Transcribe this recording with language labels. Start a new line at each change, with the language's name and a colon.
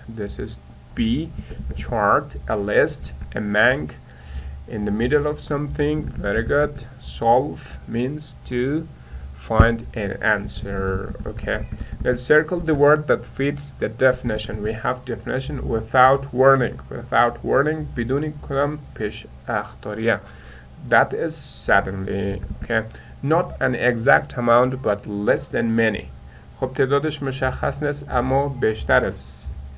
English: This is B. Chart. A list. A mang. In the middle of something. Very good. Solve means to find an answer. okay. Let's circle the word that fits the definition. We have definition without warning. Without warning
Persian: بدون کدام پیش اخطاریه.
English: That is suddenly. okay. Not an exact amount but less than many.
Persian: خب تعدادش مشخص نیست اما بیشتر است.